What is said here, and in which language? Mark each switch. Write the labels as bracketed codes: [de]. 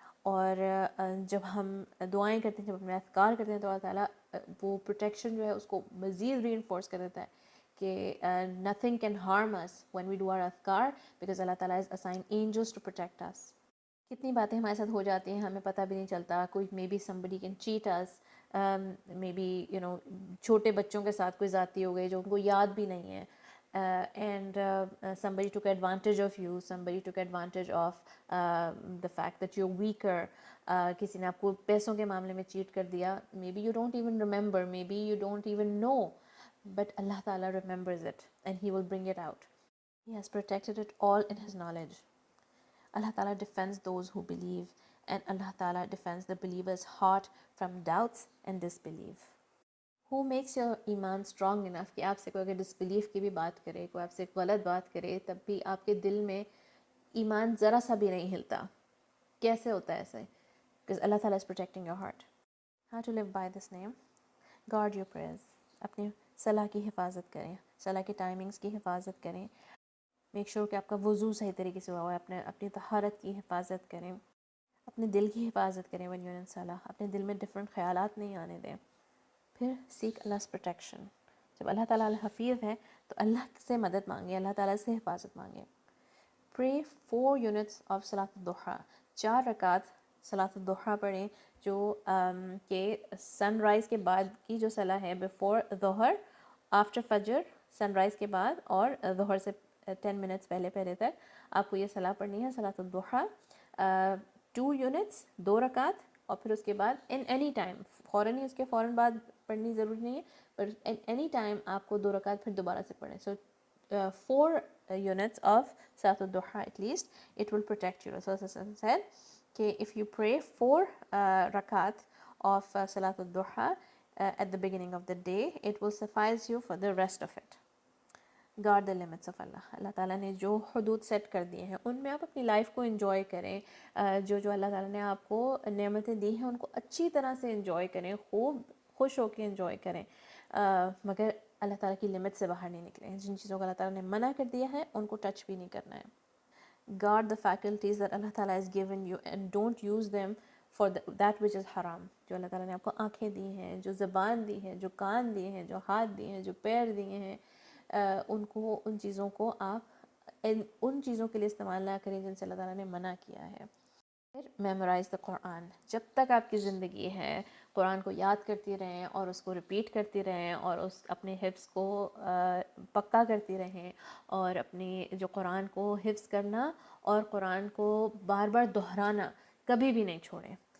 [ur] اور جب ہم دعائیں کرتے ہیں، جب اپنے اذکار کرتے ہیں، تو اللہ تعالیٰ وہ پروٹیکشن جو ہے اس کو مزید ری انفورس کر دیتا ہے کہ [en] nothing can harm us when we do our [ur] اذکار because اللہ تعالیٰ [en] is assigned angels to protect us. [ur] کتنی باتیں ہمارے ساتھ ہو جاتی ہیں ہمیں پتہ بھی نہیں چلتا. کوئی may be [en] somebody can cheat us, [ur] may be چھوٹے بچوں کے ساتھ کوئی زیادتی ہو گئی جو ان کو یاد بھی نہیں ہے. [en] And somebody took advantage of you, somebody took advantage of the fact that you're weaker. [ur] کسی نے آپ کو پیسوں کے معاملے میں چیٹ کر دیا. [en] Maybe you don't even remember, maybe you don't even know, but Allah Ta'ala remembers it and He will bring it out. He has protected it all in His knowledge. Allah Ta'ala defends those who believe, and Allah Ta'ala defends the believer's heart from doubts and disbelief. Who makes your [ur] ایمان [en] strong enough [ur] کہ آپ سے کوئی اگر disbelief کی بھی بات کرے، کوئی آپ سے غلط بات کرے، تب بھی آپ کے دل میں ایمان ذرا سا بھی نہیں ہلتا؟ کیسے ہوتا ہے ایسے؟ because اللہ تعالیٰ is protecting your heart. [en] How to live by this name? Guard your prayers. [ur] اپنی صلاح کی حفاظت کریں، صلاح کی ٹائمنگز کی حفاظت کریں. [en] make sure [ur] کہ آپ کا وضو صحیح طریقے سے ہوا ہے. اپنی طہارت کی حفاظت کریں، اپنے دل کی حفاظت کریں. [en] when you're in [ur] صلاح اپنے دل میں ڈفرینٹ خیالات نہیں آنے دیں. پھر سیک Allah's protection. جب اللہ تعالیٰ الحفیظ ہے تو اللہ سے مدد مانگے، اللہ تعالیٰ سے حفاظت مانگے. [en] Pray 4 units of صلاۃ الضحیٰ. [ur] 4 رکعت صلاۃ الضحیٰ پڑھیں جو کہ سن رائز کے بعد کی جو صلاح ہے، بفور ظہر، آفٹر فجر، سن رائز کے بعد اور ظہر سے 10 منٹس پہلے تک آپ کو یہ صلاح پڑھنی ہے، صلاۃ الضحیٰ. [en] 2 units، 2 رکعت. [ur] اور پھر اس کے بعد ان اینی ٹائم، فوراً ہی اس کے فوراً بعد پڑھنی ضروری نہیں ہے، پر ان اینی ٹائم آپ کو 2 رکعت پھر دوبارہ سے پڑھیں. [en] So 4 units of صلاۃ الضحیٰ at least, it will protect you. Rasul said [ur] کہ [en] if you pray 4 rakat of صلاۃ الضحیٰ at the beginning of the day, it will suffice you for the rest of it. Guard the limits of اللہ. [ur] اللہ تعالیٰ نے جو حدود set کر دیے ہیں ان میں آپ اپنی لائف کو انجوائے کریں. جو اللہ تعالیٰ نے آپ کو نعمتیں دی ہیں ان کو اچھی طرح سے انجوائے کریں، خوب خوش ہو کے انجوائے کریں، مگر اللہ تعالیٰ کی لمٹ سے باہر نہیں نکلیں. جن چیزوں کو اللہ تعالیٰ نے منع کر دیا ہے ان کو ٹچ بھی نہیں کرنا ہے. [en] Guard the faculties that اللہ تعالیٰ has given you and don't use them for that which is حرام. [ur] جو اللہ تعالیٰ نے آپ کو آنکھیں دی ہیں، جو زبان دی ہے، جو کان دیے ہیں، جو ہاتھ دیے ہیں، جو پیر دیے ہیں، ان چیزوں کو آپ ان چیزوں کے لیے استعمال نہ کریں جن سے اللہ تعالیٰ نے منع کیا ہے. پھر [en] Memorize the قرآن. [ur] جب تک آپ کی زندگی ہے قرآن کو یاد کرتی رہیں اور اس کو ریپیٹ کرتی رہیں اور اپنے حفظ کو پکا کرتی رہیں، اور اپنی جو قرآن کو حفظ کرنا اور قرآن کو بار بار دہرانا کبھی بھی نہیں چھوڑیں.